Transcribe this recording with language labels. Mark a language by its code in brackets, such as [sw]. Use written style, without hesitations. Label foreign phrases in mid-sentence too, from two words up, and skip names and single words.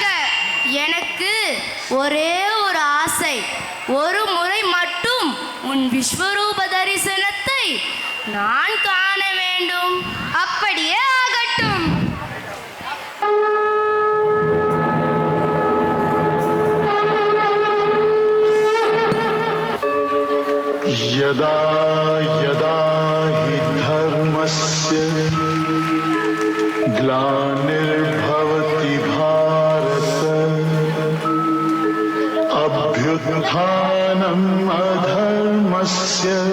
[ta] எனக்கு ஒரே ஒரு ஆசை, ஒரு முறை மட்டும் உன் விஸ்வரூப தரிசனத்தை நான் காண வேண்டும். அப்படியே ஆகட்டும். [sa] यदा यदा हि धर्मस्य ग्लानिर्भवति भारत अभ्युत्थानम् अधर्मस्य